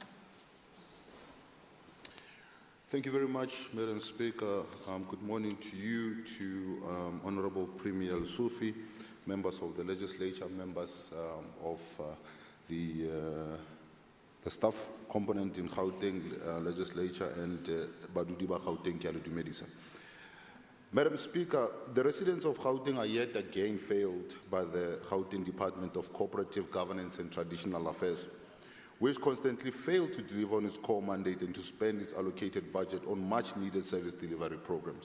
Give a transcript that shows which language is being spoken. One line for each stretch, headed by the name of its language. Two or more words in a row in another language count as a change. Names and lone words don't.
English: Thank you very much, Madam Speaker. Good morning to you, to Honorable Premier Sufi, members of the legislature, members of the staff component in Gauteng Legislature, and
Southern Sotho: Badudi ba Gauteng ke a le dumedisa.
English: Madam Speaker, the residents of Gauteng are yet again failed by the Gauteng Department of Cooperative Governance and Traditional Affairs, which constantly failed to deliver on its core mandate and to spend its allocated budget on much-needed service delivery programs.